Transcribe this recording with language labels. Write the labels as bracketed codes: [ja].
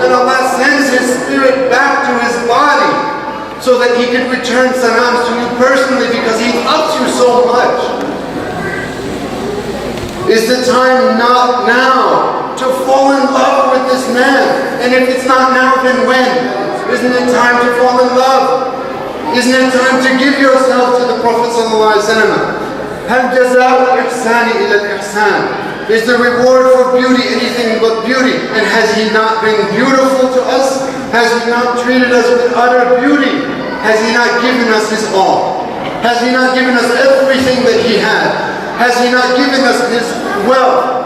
[en] And Allah sends His spirit back to his body so that He could return salams to you personally, because He loves you so much. Is the time not now to fall in love with this man? And if it's not now, then when? Isn't it time to fall in love? Isn't it time to give yourself to the Prophet sallallahu alaihi wasallam? [ar] هل جزاء الإحسان إلى الإحسان? [en] Is the reward for beauty anything but beauty? And has He not been beautiful to us? Has He not treated us with utter beauty? Has He not given us His all? Has He not given us everything that He had? Has He not given us His wealth?